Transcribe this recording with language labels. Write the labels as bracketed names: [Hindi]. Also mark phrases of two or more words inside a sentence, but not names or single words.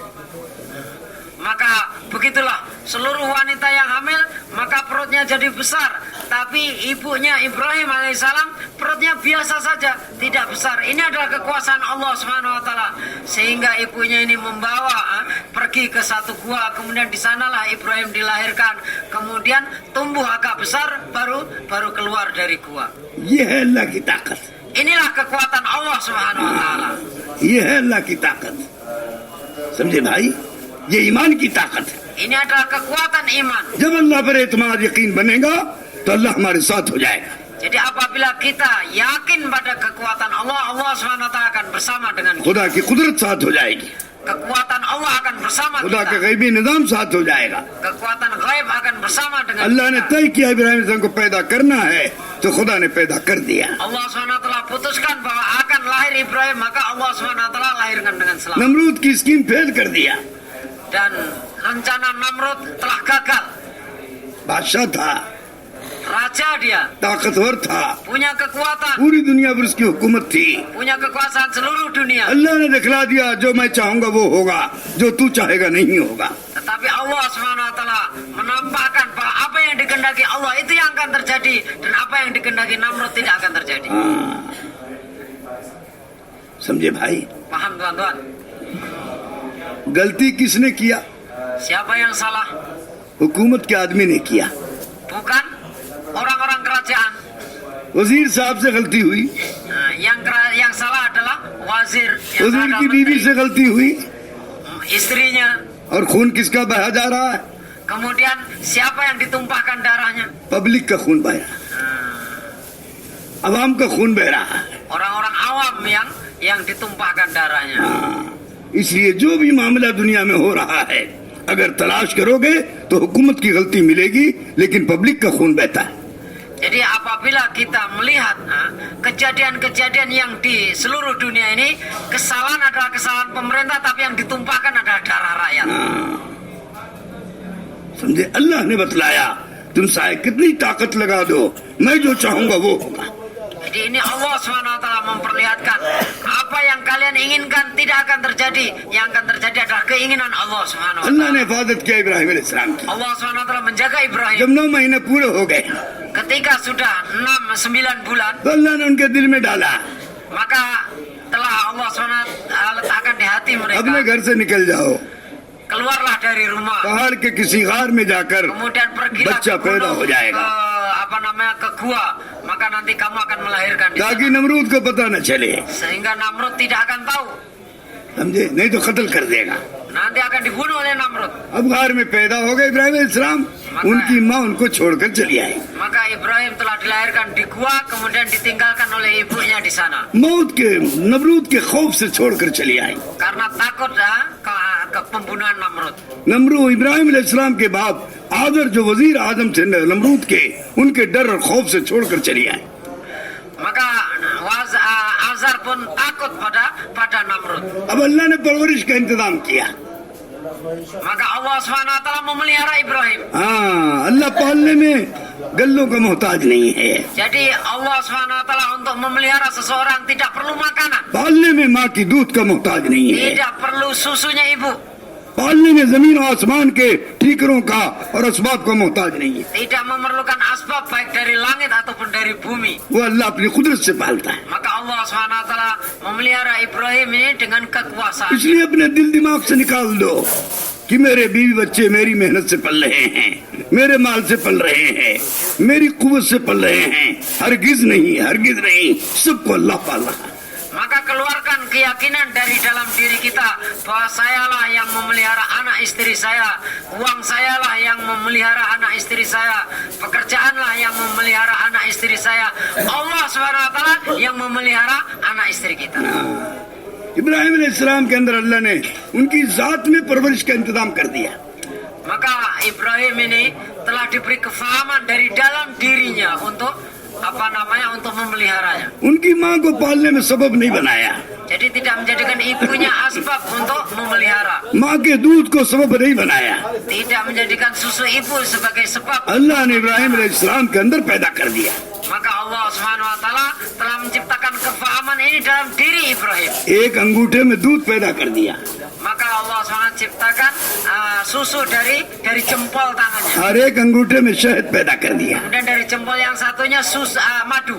[Indonesian] Maka begitulah seluruh wanita yang hamil, maka perutnya jadi besar, tapi ibunya Ibrahim alaihissalam perutnya biasa saja, tidak besar. Ini adalah kekuasaan Allah [Arabic] Subhanahu wa taala. [Indonesian] Sehingga ibunya ini membawa pergi ke satu gua, kemudian di sanalah Ibrahim dilahirkan, kemudian tumbuh agak besar, baru keluar dari gua. [Urdu] یہ ہے اللہ کی طاقت, [Indonesian] Inilah kekuatan Allah [Arabic] Subhanahu wa taala. [Urdu] یہ ہے اللہ کی طاقت۔ سمجھے بھائی? یہ ایمان کی طاقت ہے. [Indonesian] Ini adalah kekuatan iman. [Urdu] جب اللہ پر اعتماد یقین بنے گا تو اللہ ہمارے ساتھ ہو جائے گا. [Indonesian] Jadi apabila kita yakin pada kekuatan Allah, Allah [Arabic] Subhanahu wa taala [Indonesian] akan bersama dengan kita. [Urdu] خدا کی قدرت ساتھ ہو جائے گی, [Indonesian] Kekuatan Allah akan bersama [Urdu] خدا [Indonesian] kita. [Urdu] کا غیبی نظام ساتھ ہو جائے گا. [Indonesian] Kekuatan gaib akan bersama dengan [Urdu] اللہ نے [Indonesian] kita. [Urdu] طے کیا ابراہیم علیہ السلام کو پیدا کرنا ہے تو خدا نے پیدا کر دیا. [Indonesian] Allah [Arabic] Subhanahu wa taala [Indonesian] putuskan bahwa akan lahir Ibrahim, maka Allah [Arabic] Subhanahu wa taala [Indonesian] lahirkan dengan selamat. [Urdu] نمرود کی [English] scheme fail [Urdu] کر دیا, [Indonesian] Dan rencana Namrud telah gagal. [Urdu] بادشاہ تھا, [Indonesian] Raja dia, [Urdu] طاقتور تھا, [Indonesian] punya kekuatan, [Urdu] پوری دنیا پر اس کی حکومت تھی. [Indonesian] punya kekuasaan seluruh dunia. [Urdu] اللہ نے دکھلا دیا جو میں چاہوں گا وہ ہوگا، جو تو چاہے گا نہیں ہوگا. [Indonesian] Tetapi Allah [Arabic] Subhanahu wa taala [Indonesian] menampakkan bahwa apa yang dikehendaki Allah itu yang akan terjadi, dan apa yang dikehendaki Namrud tidak akan terjadi. [Urdu] سمجھے بھائی? [Indonesian] Paham tuan-tuan? [Urdu] غلطی کس نے کیا? [Indonesian] Siapa yang salah? [Urdu] حکومت کے آدمی نے کیا. [Indonesian] Bukan orang-orang kerajaan. [Urdu] وزیر صاحب سے غلطی ہوئی, [Indonesian] Nah, yang salah adalah wazir, yang [Urdu] وزیر [Indonesian] salah [Urdu] کی بیوی [Indonesian] menteri, [Urdu] سے غلطی ہوئی, [Indonesian] istrinya. [Urdu] اور خون کس کا بہا جا رہا ہے? [Indonesian] Kemudian siapa yang ditumpahkan darahnya? [Urdu] پبلک کا خون بہہ رہا ہے، عوام کا خون بہہ رہا ہے. [Indonesian] Orang-orang awam yang ditumpahkan darahnya. [Urdu] اس لیے جو بھی معاملہ دنیا میں ہو رہا ہے، اگر تلاش کرو گے تو حکومت کی غلطی ملے گی، لیکن پبلک کا خون بہتا ہے. [Indonesian] Jadi apabila kita melihat kejadian-kejadian yang di seluruh dunia ini, kesalahan adalah kesalahan pemerintah, tapi yang ditumpahkan adalah darah rakyat. [Urdu] سمجھے? اللہ نے بتلایا تم چاہے کتنی طاقت لگا دو، میں جو چاہوں گا وہ ہوگا. [Indonesian] Jadi ini Allah SWT memperlihatkan apa yang kalian inginkan tidak akan terjadi, yang akan terjadi adalah keinginan Allah SWT. [Urdu] اللہ نے حفاظت کیا ابراہیم علیہ السلام کی. [Indonesian] Allah SWT menjaga Ibrahim. [Urdu] جب 9 مہینے پورے ہو گئے [Indonesian] Ketika sudah 6-9 bulan, [Urdu] تو اللہ نے ان کے دل میں ڈالا, [Indonesian] maka telah Allah SWT letakkan di hati [Urdu] اپنے [Indonesian] mereka, [Urdu] گھر سے نکل جاؤ, [Indonesian] keluarlah dari rumah, [Urdu] پہاڑ کے کسی غار میں جا کر [Indonesian] kemudian pergilah [Urdu] بچہ [Indonesian] ke [Urdu] پیدا [Indonesian] gunung, [Urdu] ہو جائے گا, [Indonesian] ke gua, maka nanti kamu akan melahirkan di [Urdu] تاکہ [Indonesian] sana. [Urdu] نمرود کو پتا نہ چلے. [Indonesian] Sehingga Namrud tidak akan tahu, [Urdu] سمجھے؟ نہیں تو قتل کر دے گا. [Indonesian] nanti akan dibunuh oleh Namrud. [Urdu] اب غار میں پیدا ہو گئے ابراہیم علیہ السلام، ان کی ماں ان کو چھوڑ کر چلی آئی. [Indonesian] Maka Ibrahim telah dilahirkan di gua, kemudian ditinggalkan oleh ibunya di sana. [Urdu] موت کے نمرود کے خوف سے چھوڑ کر چلی آئی. [Indonesian] Karena pembunuhan Namrud. [Urdu] نمرود ابراہیم علیہ السلام کے باپ آذر جو وزیر اعظم تھے نمرود کے، ان کے ڈر اور خوف سے چھوڑ کر چلی آئے. [Indonesian] Maka Azar pun takut pada Namrud. [Urdu] اب اللہ نے پرورش کا انتظام کیا. [Indonesian] Maka Allah SWT memelihara Ibrahim. [Urdu] ہاں، اللہ پالنے میں غلوں کا محتاج نہیں ہے. [Indonesian] Jadi Allah SWT untuk memelihara seseorang tidak perlu makanan, [Urdu] پالنے میں ماں کی دودھ کا محتاج نہیں ہے. [Indonesian] tidak perlu susunya ibu, [Urdu] پالنے میں زمین اور آسمان کے ٹھیکروں کا اور اسباب کا محتاج نہیں ہے. [Indonesian] tidak memerlukan asbab baik dari langit ataupun dari bumi. [Urdu] وہ اللہ اپنی قدرت سے پالتا ہے. [Indonesian] Maka Allah SWT memelihara Ibrahim ini dengan kekuasaan. [Urdu] اس لیے اپنے دل دماغ سے نکال دو کہ میرے بیوی بچے میری محنت سے پل رہے ہیں، میرے مال سے پل رہے ہیں، میری قوت سے پل رہے ہیں. ہرگز نہیں، سب کو اللہ پال رہا ہے. [Indonesian] Maka keluarkan keyakinan dari dalam diri kita bahwa sayalah yang memelihara anak istri saya, uang sayalah yang memelihara anak istri saya, pekerjaanlah yang memelihara anak istri saya. Allah SWT yang memelihara anak istri kita. [Urdu] ابراہیم علیہ السلام کے اندر اللہ نے ان کی ذات میں پرورش کا انتظام کر دیا. [Indonesian] Maka Ibrahim ini telah diberi kefahaman dari dalam dirinya untuk untuk memeliharanya. [Urdu] ان کی ماں کو پالنے میں سبب نہیں بنایا, [Indonesian] Jadi tidak menjadikan ibunya asbab untuk memelihara, [Urdu] ماں کے دودھ کو سبب نہیں بنایا. [Indonesian] tidak menjadikan susu ibu sebagai sebab. [Urdu] اللہ نے ابراہیم علیہ السلام کے اندر پیدا کر دیا. [Indonesian] Maka Allah SWT telah menciptakan kefahaman ini dalam diri Ibrahim. [Urdu] ایک انگوٹھے میں دودھ پیدا کر دیا, [Indonesian] Maka Allah SWT ciptakan susu dari jempol tangannya. [Urdu] ہر ایک انگوٹھے میں شہد پیدا کر دیا. [Indonesian] Kemudian dari jempol yang satunya madu.